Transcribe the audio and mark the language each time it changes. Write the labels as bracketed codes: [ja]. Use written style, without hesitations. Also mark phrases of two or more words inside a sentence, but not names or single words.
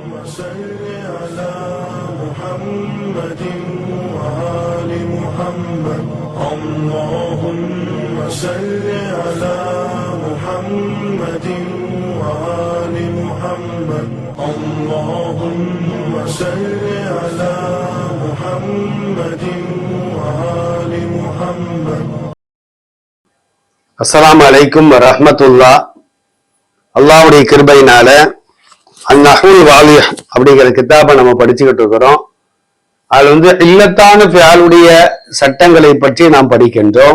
[ar] صل على محمد وآل محمد اللهم صل على محمد وآل محمد اللهم صل على محمد وآل محمد. السلام عليكم ورحمة الله. [ta] அல்லாஹ்வுடைய கிருபையினால அந்நஹ்வுல் வாலிஹ் அப்படிங்கிற கிதாபை நம்ம படிச்சுக்கிட்டு இருக்கிறோம். அதுல இல்லத்தான ஃபிஆலுடைய சட்டங்களை பற்றி நாம் படிக்கின்றோம்.